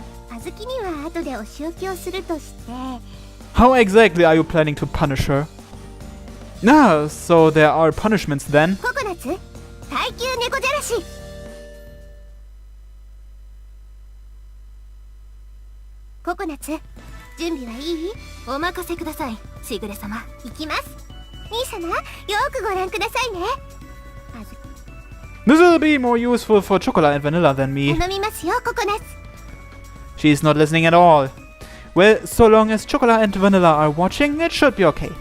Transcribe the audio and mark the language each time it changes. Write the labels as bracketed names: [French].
[Japanese] あずきには後でお仕置きをするとして。 [English] How exactly are you planning to punish her? Ah, so there are punishments then. [Japanese] ココナツ、耐久猫じゃらし。ココナツ、準備はいい？お任せください、しぐれ様。行きます。兄様、よくご覧くださいね。 [English] This will be more useful for Chocolate and Vanilla than me. [Japanese] 頼みますよ、ココナツ。 [English] She's not listening at all. Well, so long as Chocolate and Vanilla are watching, it should be okay.